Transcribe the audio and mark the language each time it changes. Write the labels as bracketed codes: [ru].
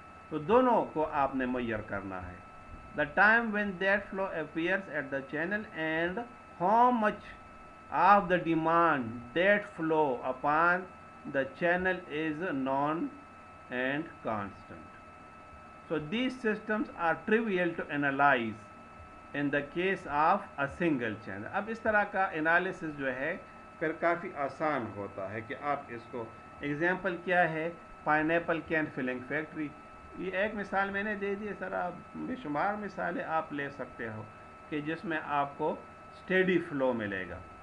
[ur] تو دونوں کو آپ نے میئر کرنا ہے. [en] The time when that flow appears at the channel and how much of the demand that flow upon the channel is known and constant. So these systems are trivial to analyze in the case of a single channel. [ur] اب اس طرح کا analysis جو ہے پھر کافی آسان ہوتا ہے کہ آپ اس کو، ایگزامپل کیا ہے، pine apple can filling factory. یہ ایک مثال میں نے دے دی، سر آپ بے شمار مثالیں آپ لے سکتے ہو کہ جس میں آپ کو اسٹیڈی فلو ملے گا.